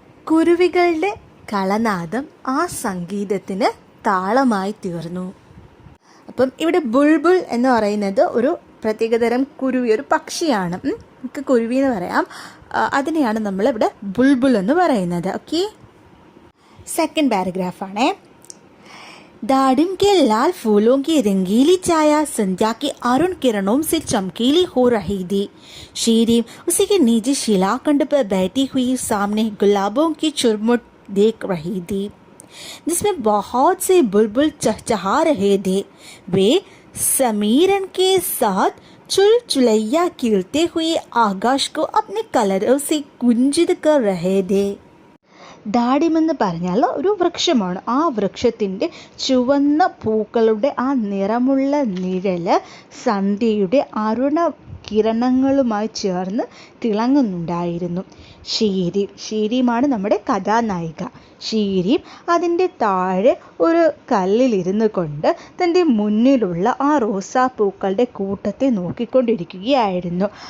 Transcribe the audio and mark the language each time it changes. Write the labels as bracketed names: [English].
[Malayalam] കുരുവികളുടെ കളനാദം ആ സംഗീതത്തിന് താളമായി തീർന്നു. അപ്പം ഇവിടെ ബുൾബുൾ എന്ന് പറയുന്നത് ഒരു പ്രത്യേകതരം കുരുവി, ഒരു പക്ഷിയാണ്. നമുക്ക് കുരുവി എന്ന് പറയാം. അതിനെയാണ് നമ്മളിവിടെ ബുൾബുൾ എന്ന് പറയുന്നത്. [English] Okay, second പാരഗ്രാഫാണേ. [Hindi] दाड़िम के लाल फूलों की रंगीली छाया संध्या की अरुण किरणों से चमकीली हो रही थी. शीरीम उसी के नीचे शिलाखंड पर बैठी हुई सामने गुलाबों की चुरमुट देख रही थी, जिसमें बहुत से बुलबुल चहचहा रहे थे. वे समीरन के साथ चुलचुलैया खिलते हुए आकाश को अपने कलरों से गुंजित कर रहे थे. [Malayalam] ഡാഡിമെന്ന് പറഞ്ഞാൽ ഒരു വൃക്ഷമാണ്. ആ വൃക്ഷത്തിൻ്റെ ചുവന്ന പൂക്കളുടെ ആ നിറമുള്ള നിഴല് സന്ധ്യയുടെ അരുണ കിരണങ്ങളുമായി ചേർന്ന് തിളങ്ങുന്നുണ്ടായിരുന്നു. ഷീരീമാണ് നമ്മുടെ കഥാനായിക. ഷീരീം അതിൻ്റെ താഴെ ഒരു കല്ലിലിരുന്നു കൊണ്ട് തൻ്റെ മുന്നിലുള്ള ആ റോസാപ്പൂക്കളുടെ കൂട്ടത്തെ നോക്കിക്കൊണ്ടിരിക്കുകയായിരുന്നു.